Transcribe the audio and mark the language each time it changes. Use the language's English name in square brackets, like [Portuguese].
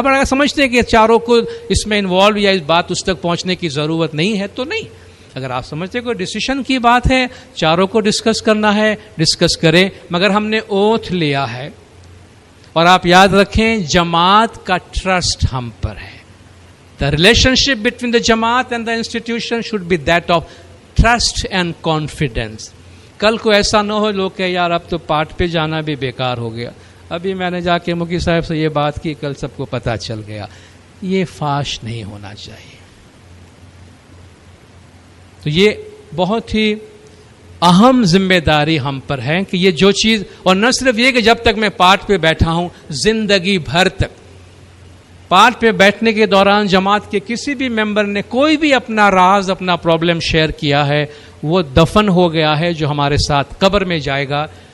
[Urdu] اب اگر سمجھتے ہیں کہ چاروں کو اس میں انوالو یا اس بات اس تک پہنچنے کی ضرورت نہیں ہے تو نہیں. اگر آپ سمجھتے ہیں کوئی ڈیسیشن کی بات ہے, چاروں کو ڈسکس کرنا ہے, ڈسکس کریں. مگر ہم نے اوتھ لیا ہے, اور آپ یاد رکھیں جماعت کا ٹرسٹ ہم پر ہے. [English] The relationship between the jamaat and the institution should be that of trust and confidence. [Urdu] کل کو ایسا نہ ہو لوگ کہ یار اب تو پاٹ پہ جانا بھی بیکار ہو گیا, ابھی میں نے جا کے مکی صاحب سے یہ بات کی, کل سب کو پتہ چل گیا. یہ فاش نہیں ہونا چاہیے. تو یہ بہت ہی اہم ذمہ داری ہم پر ہے کہ یہ جو چیز, اور نہ صرف یہ کہ جب تک میں پاٹ پہ بیٹھا ہوں, زندگی بھر تک پاٹ پہ بیٹھنے کے دوران جماعت کے کسی بھی ممبر نے کوئی بھی اپنا راز, اپنا پرابلم شیئر کیا ہے, وہ دفن ہو گیا ہے, جو ہمارے ساتھ قبر میں جائے گا.